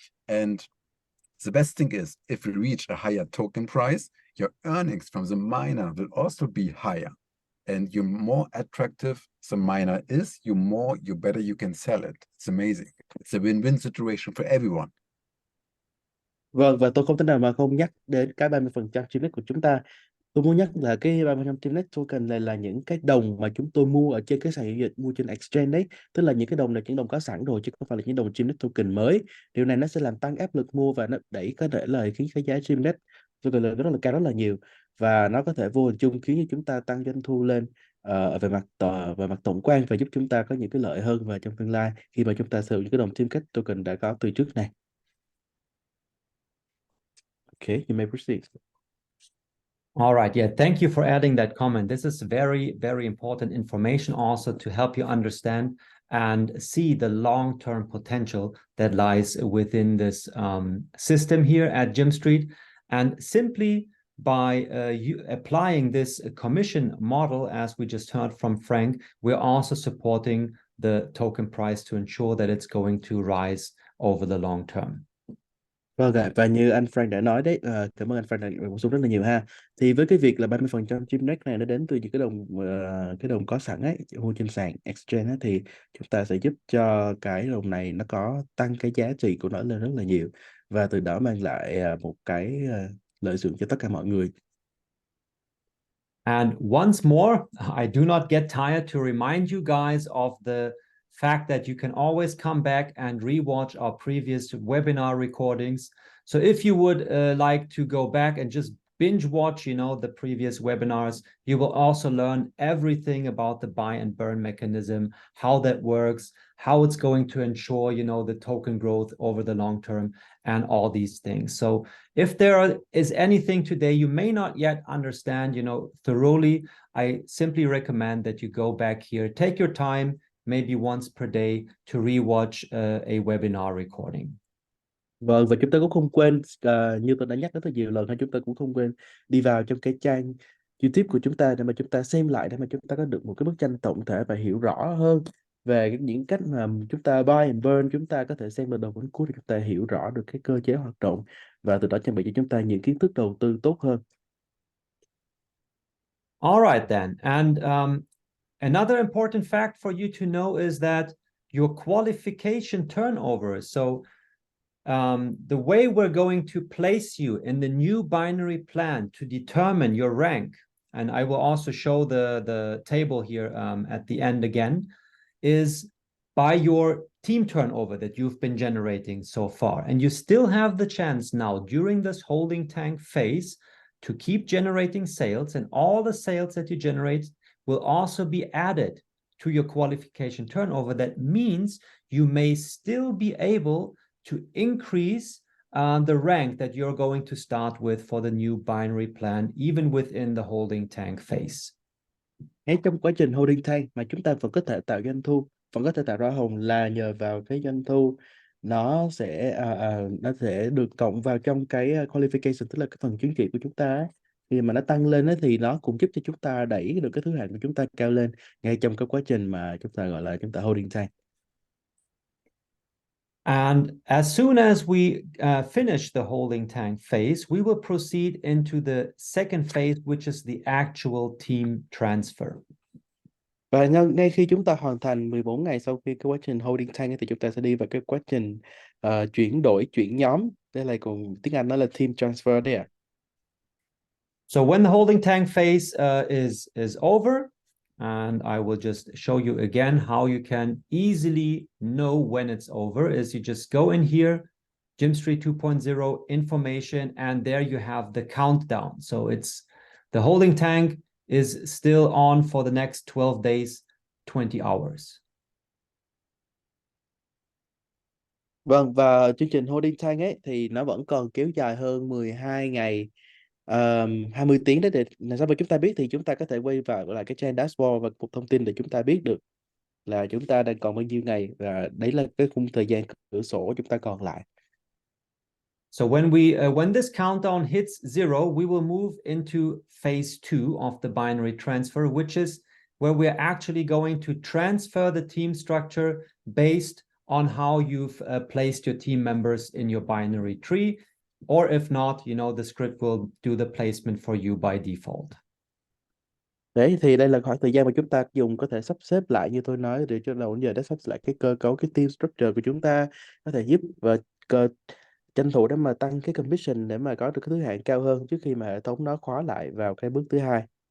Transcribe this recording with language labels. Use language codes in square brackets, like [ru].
[en] And the best thing is, if we reach a higher token price, your earnings from the miner will also be higher. And the more attractive the miner is, you better you can sell it. It's amazing. It's a win-win situation for everyone. [vi] Vâng, và tôi không thể nào mà không nhắc đến cái 30% Gymnet của chúng ta. Tôi muốn nhắc là cái 30% Gymnet token này là những cái đồng mà chúng tôi mua ở trên cái sàn giao dịch, mua trên exchange đấy. Tức là những cái đồng này, những đồng có sẵn rồi, chứ không phải là những đồng Gymnet token mới. Điều này nó sẽ làm tăng áp lực mua và nó đẩy, có thể là khiến cái giá Gymnet token rất là cao, rất là nhiều. Và nó có thể vô hình chung khiến cho chúng ta tăng doanh thu lên về mặt tổng quan, và giúp chúng ta có những cái lợi hơn vào trong tương lai khi mà chúng ta sử dụng những cái đồng Gymnet token đã có từ trước này. [en] Okay, you may proceed. All right. Yeah. Thank you for adding that comment. This is very, very important information also to help you understand and see the long-term potential that lies within this system here at Gym Street. And simply by applying this commission model, as we just heard from Frank, we're also supporting the token price to ensure that it's going to rise over the long term. [vi] Vâng ạ, và như anh Frank đã nói đấy, cảm ơn anh Frank đã bổ sung rất là nhiều ha. Thì với cái việc là 30% Gymnet này nó đến từ những cái đồng có sẵn ấy, mua trên sàn exchange ấy, thì chúng ta sẽ giúp cho cái đồng này nó có tăng cái giá trị của nó lên rất là nhiều, và từ đó mang lại một cái lợi nhuận cho tất cả mọi người. [en] And once more, I do not get tired to remind you guys of the fact that you can always come back and rewatch our previous webinar recordings. So if you would like to go back and just binge watch, the previous webinars, you will also learn everything about the buy and burn mechanism, how that works, how it's going to ensure, the token growth over the long term, and all these things. So if there is anything today you may not yet understand, thoroughly, I simply recommend that you go back here, take your time, maybe once per day, to rewatch a webinar recording. [vi] Vâng, và chúng ta cũng không quên như tôi đã nhắc đến rất nhiều lần, chúng ta cũng không quên đi vào trong cái trang YouTube của chúng ta để mà chúng ta xem lại, để mà chúng ta có được một cái bức tranh tổng thể và hiểu rõ hơn về những cách mà chúng ta buy and burn. Chúng ta có thể xem từ đầu đến cuối để chúng ta hiểu rõ được cái cơ chế hoạt động, và từ đó trang bị cho chúng ta những kiến thức đầu tư tốt hơn. [en] All right then. And another important fact for you to know is that your qualification turnover. So the way we're going to place you in the new binary plan to determine your rank, and I will also show the table here at the end again, is by your team turnover that you've been generating so far. And you still have the chance now during this holding tank phase to keep generating sales, and all the sales that you generate will also be added to your qualification turnover. That means you may still be able to increase the rank that you're going to start with for the new binary plan, even within the holding tank phase. [vi] Ngay trong quá trình holding tank mà chúng ta vẫn có thể tạo doanh thu, vẫn có thể tạo ra hồng, là nhờ vào cái doanh thu nó sẽ được cộng vào trong cái qualification, tức là cái phần chứng chỉ của chúng ta ấy. Khi mà nó tăng lên ấy, thì nó cũng giúp cho chúng ta đẩy được cái thứ hạng của chúng ta cao lên ngay trong cái quá trình mà chúng ta gọi là chúng ta holding tank. [en] And as soon as we finish the holding tank phase, we will proceed into the second phase, which is the actual team transfer. [vi] Và ngay khi chúng ta hoàn thành 14 ngày sau khi cái quá trình holding tank ấy, thì chúng ta sẽ đi vào cái quá trình chuyển đổi, chuyển nhóm. Đây là còn tiếng Anh nó là team transfer đấy ạ. [en] So when the holding tank phase is over, and I will just show you again how you can easily know when it's over, is you just go in here, Gymstreet 2.0 information, and there you have the countdown. So it's the holding tank is still on for the next 12 days, 20 hours. [vi] Vâng, và chương trình holding tank ấy thì nó vẫn còn kéo dài hơn 12 ngày, 20 tiếng đấy. Để làm sao mà chúng ta biết thì chúng ta có thể quay vào lại cái trang dashboard và cục thông tin để chúng ta biết được là chúng ta đang còn bao nhiêu ngày, và đấy là cái khung thời gian cửa sổ chúng ta còn lại. [en] So when this countdown hits 0, we will move into phase 2 of the binary transfer, which is where we're actually going to transfer the team structure based on how you've placed your team members in your binary tree. Or if not, the script will do the placement for you by default. [vi] Đấy thì đây là khoảng thời gian mà chúng ta dùng có thể sắp xếp lại như tôi nói, để cho đầu đến giờ đã sắp xếp lại cái cơ cấu, cái team structure của chúng ta, có thể giúp và tranh thủ để mà tăng cái commission để mà có được cái thứ hạng cao hơn trước khi mà hệ thống nó khóa lại vào cái bước thứ hai.